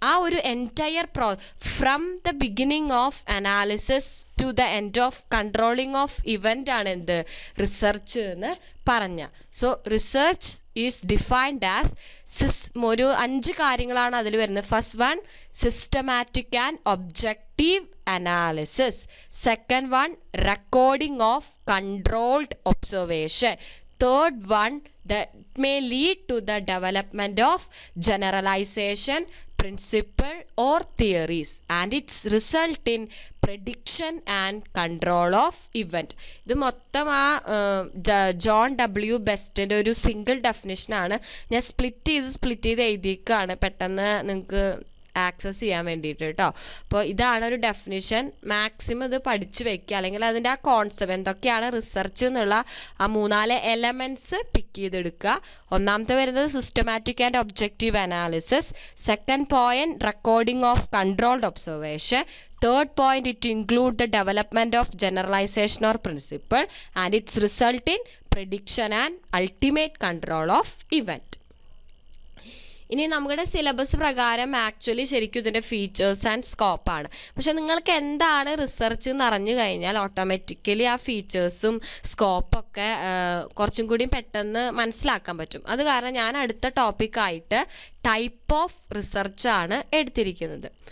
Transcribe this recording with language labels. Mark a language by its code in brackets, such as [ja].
[en] ആ ഒരു entire from the beginning of analysis to the end of controlling of event [ml] ആണ് എന്ത്, research എന്ന് പറഞ്ഞ. [en] so research is defined as [ml] ഒരു 5 കാര്യങ്ങളാണ് അതിൽ വരുന്നത്. [en] First one, systematic and objective analysis. Second one, recording of controlled observation. Third one, that may lead to the development of generalization, principle or theories, and its result in prediction and control of event. [ml] ഇത് മൊത്തം ആ John W ബെസ്റ്റിൻ്റെ ഒരു single ഡെഫിനിഷനാണ്. ഞാൻ split ചെയ്ത് എഴുതിയേക്കാണ് പെട്ടെന്ന് നിങ്ങൾക്ക് access ചെയ്യാൻ വേണ്ടിയിട്ട് കേട്ടോ. അപ്പോൾ ഇതാണ് ഒരു ഡെഫിനിഷൻ. മാക്സിമം ഇത് പഠിച്ച് വെക്കുക, അല്ലെങ്കിൽ അതിൻ്റെ ആ കോൺസെപ്റ്റ് എന്തൊക്കെയാണ് റിസർച്ച് എന്നുള്ള ആ 3-4 എലമെൻറ്റ്സ് പിക്ക് ചെയ്തെടുക്കുക. ഒന്നാമത്തെ വരുന്നത് systematic and objective analysis. Second point, recording of controlled observation. [en] Third point, it include the development of generalization or principle and its result in prediction and ultimate control of event. [ml] ഇനി നമ്മുടെ syllabus പ്രകാരം actually ശരിക്കും ഇതിൻ്റെ features and സ്കോപ്പാണ്. പക്ഷെ നിങ്ങൾക്ക് എന്താണ് research എന്ന് അറിഞ്ഞു കഴിഞ്ഞാൽ ഓട്ടോമാറ്റിക്കലി ആ ഫീച്ചേഴ്സും സ്കോപ്പൊക്കെ കുറച്ചും കൂടി പെട്ടെന്ന് മനസ്സിലാക്കാൻ പറ്റും. അത് കാരണം ഞാൻ അടുത്ത ടോപ്പിക്കായിട്ട് ടൈപ്പ് ഓഫ് റിസർച്ചാണ് എടുത്തിരിക്കുന്നത്.